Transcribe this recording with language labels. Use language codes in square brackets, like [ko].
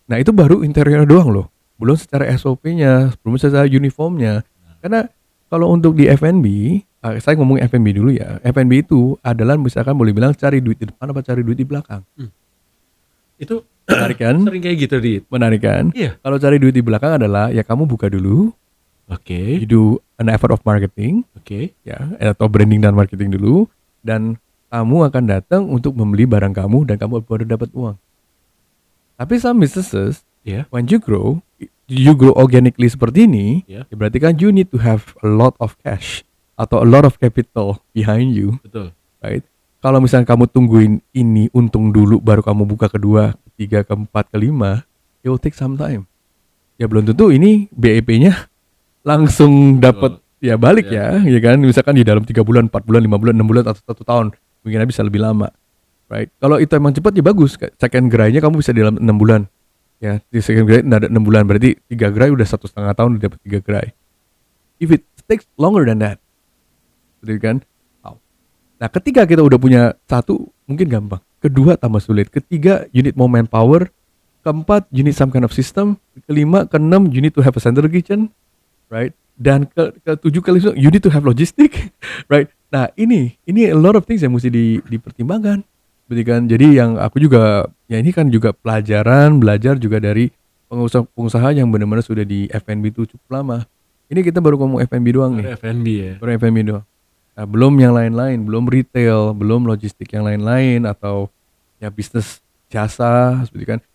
[id] Nah itu baru interior doang loh. Belum secara SOP-nya, belum secara uniformnya. Karena kalau untuk di F&B, saya ngomong F&B dulu ya. F&B itu adalah misalkan boleh bilang cari duit di depan apa cari duit di belakang. Itu menarik kan? Sering kayak gitu, Dit. Menarik kan? Iya. Kalau cari duit di belakang adalah ya kamu buka dulu. [en] You do an effort of marketing. [id] Ya, atau branding dan marketing dulu, dan kamu akan datang untuk membeli barang kamu dan kamu baru dapat uang. [en] Tapi some businesses, when you grow organically [id] seperti ini, ya berarti kan [en] you need to have a lot of cash atau a lot of capital behind you. [id] Betul. Right? Kalau misalnya kamu tungguin ini untung dulu baru kamu buka kedua, ketiga, keempat, kelima, [en] it will take some time. [id] Ya belum tentu ini BEP-nya langsung dapat ya balik ya kan, misalkan di dalam 3 bulan, 4 bulan, 5 bulan, 6 bulan atau 1 tahun, mungkin bisa lebih lama, right? Kalau itu emang cepat ya bagus, second gerai-nya kamu bisa di dalam 6 bulan, ya di second gerai ada 6 bulan, berarti 3 gerai udah 1,5 tahun udah dapat 3 gerai. [en] If it takes longer than that, [id] betul kan? Nah ketika kita udah punya satu, mungkin gampang, kedua tambah sulit, ketiga [en] you need more manpower, keempat you need some kind of system, kelima, keenam you need to have a central kitchen, right? [id] Dan ketujuh kali [en] you need to have logistik, right? [id] Nah ini [en] a lot of things [id] yang mesti dipertimbangkan, betul kan? Jadi yang aku juga ya ini kan juga belajar juga dari pengusaha yang benar-benar sudah di F&B itu cukup lama. Ini kita baru ngomong F&B doang nih. F&B ya. Baru F&B doang. Nah, belum yang lain-lain, belum retail, belum logistik yang lain-lain atau ya bisnis jasa, seperti kan.